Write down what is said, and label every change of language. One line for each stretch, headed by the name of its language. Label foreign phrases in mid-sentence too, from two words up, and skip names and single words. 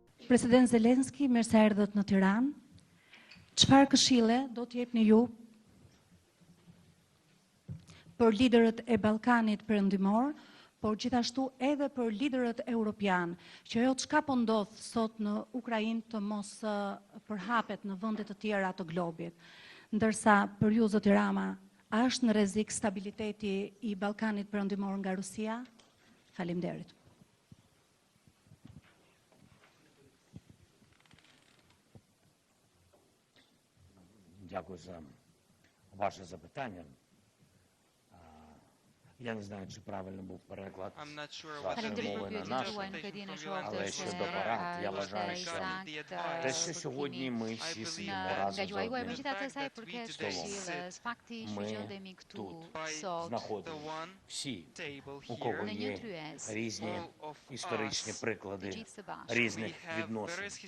Albanian: President Zelensky, mirë se erdhët në Tiranë. Çfarë këshille do të jepni ju për liderët e Ballkanit Perëndimor, por gjithashtu edhe për liderët europian, që ajo çka po ndodh sot në Ukrainë të mos përhapet në vende të tjera të globit. Ndërsa për ju, zoti Rama, a është në rrezik stabiliteti i Ballkanit Perëndimor nga Rusia? Faleminderit.
Ukrainian: Дякую за ваше запитання. Я не знаю, чи правильно був переклад вашої мови на нашу, але щодо порад, я вважаю, що те, що сьогодні ми всі сидимо разом за одним столом, ми тут знаходимо всі, у кого є різні історичні приклади різних відносин.